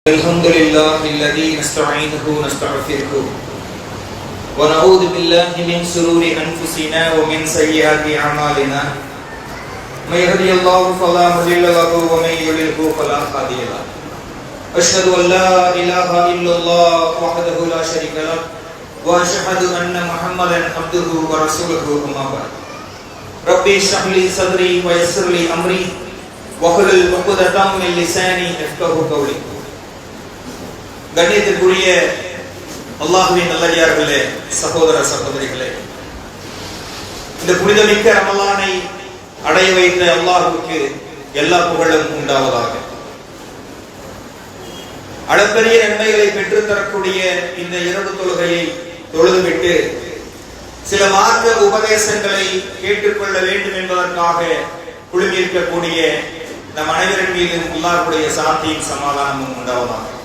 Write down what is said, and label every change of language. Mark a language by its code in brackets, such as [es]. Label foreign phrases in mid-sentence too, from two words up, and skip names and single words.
[ar] الحمد لله الذي نستعينه ونستغفره ونعوذ بالله من شرور انفسنا ومن سيئات اعمالنا من يهده الله فلا مضل له ومن يضلل فلا هادي له اشهد ان لا اله الا الله وحده لا شريك له واشهد ان محمدا عبده ورسوله اما بعد ربي اشرح لي صدري ويسر لي امري واحلل عقدة من لساني يفقهوا قولي. [ta] கண்ணியத்திற்குரிய அல்லாஹ்வின் நல்லடியார்களே, சகோதர சகோதரிகளே, இந்த புனிதமிக்க ரமலானை அடைய வைத்த அல்லாஹ்வுக்கு எல்லா புகழும் உண்டாவதாக. அளப்பரிய நன்மைகளை பெற்றுத்தரக்கூடிய இந்த இரவு தொழுகையை தொழுதுவிட்டு சில மார்க்க உபதேசங்களை கேட்டுக்கொள்ள வேண்டும் என்பதற்காக குழுமியிருக்கக்கூடிய நம் அனைவரின் மீது அல்லாஹ்வுடைய சாந்தியும் சமாதானமும் உண்டாவதாக.